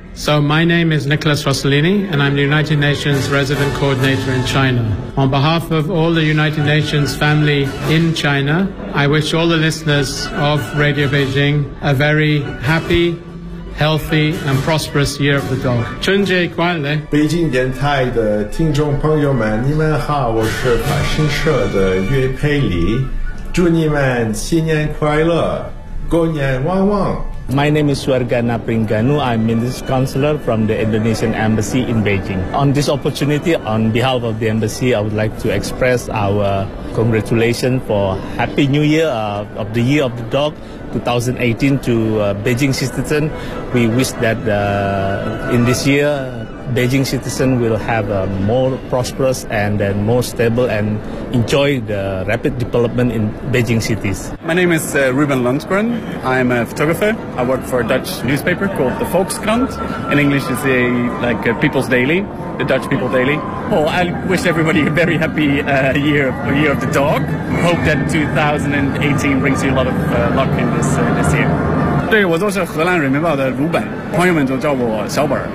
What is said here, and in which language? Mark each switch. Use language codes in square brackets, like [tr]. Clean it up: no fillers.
[en] So my name is Nicholas Rossellini, and I'm the United Nations Resident Coordinator in China. On behalf of all the United Nations family in China, I wish all the listeners of Radio Beijing a very happy, healthy, and prosperous Year of the Dog. [zh] 春节快乐！北京电台的听众朋友们，你们好，我是法新社的岳佩里，祝你们新年快乐，狗年旺旺。 [en] My name is Suargana Pringanu. I'm Minister Counselor from the Indonesian Embassy in Beijing. On this opportunity, on behalf of the Embassy, I would like to express our congratulations for Happy New Year of the Year of the Dog 2018 to Beijing citizen. We wish that in this year, Beijing citizen will have a more prosperous and then more stable and enjoy the rapid development in Beijing cities. My name is Ruben Lundgren. I'm a photographer. I work for a Dutch newspaper called the Volkskrant. In English, it's a, like a People's Daily, the Dutch People Daily. Well, I wish everybody a very happy year of the dog. Hope that 2018 brings you a lot of luck in this, this year. [zh] 对，我就是荷兰人民报的鲁本，朋友们就叫我小本。